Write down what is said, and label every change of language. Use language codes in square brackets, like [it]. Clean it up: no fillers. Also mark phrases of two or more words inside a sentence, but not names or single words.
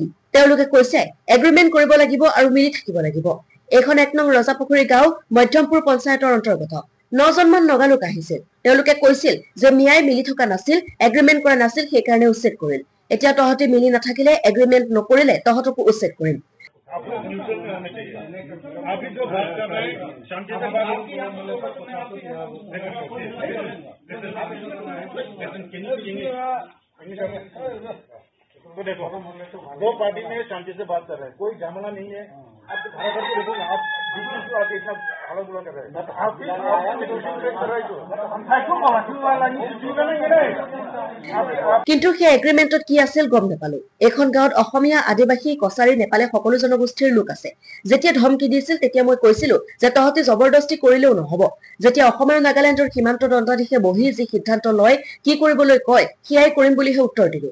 [as] তেওঁলোকে কৈছে এগ্ৰিমেণ্ট কৰিব লাগিব আৰু মিলি থাকিব লাগিব। এইখন 1 নং ৰজাপুখুৰী গাঁও মধ্যমপুৰ পঞ্চায়তৰ অন্তৰ্গত। 9 জনমান নগালোক আহিছিল। তেওঁলোকে কৈছিল যে মিয়াই মিলি থকা নাছিল, এগ্ৰিমেণ্ট কৰা নাছিল, সেইকাৰণে উচ্ছেদ কৰিল। এতিয়া তহঁতি মিলি নাথাকিলে, এগ্ৰিমেণ্ট নকৰিলে তহঁতকো উচ্ছেদ কৰিম। [hi] तो देखो, दो पार्टी में शांति से बात कर रहे हैं, कोई झमेला नहीं है। आप खड़ा करके देखो ना, आप बीच में आके इतना हल्ला गुल्ला कर रहे हैं। आप [as] কিন্তু সেই এগ্ৰিমেণ্টত কি আছিল গম নাপালো। এখন গাঁৱত অসমীয়া, আদিবাসী, কছাৰী, নেপালী সকলো জনগোষ্ঠীৰ লোক আছে। যেতিয়া ধমকি দিছিল তেতিয়া মই কৈছিলো যে তহঁতি জবৰদস্তি কৰিলেও নহব। যেতিয়া অসম আৰু নাগালেণ্ডৰ সীমান্ত দণ্ডাধীশে বহি যি সিদ্ধান্ত লয়, কি কৰিবলৈ কয়, সেয়াই কৰিম বুলিহে উত্তৰ দিলো।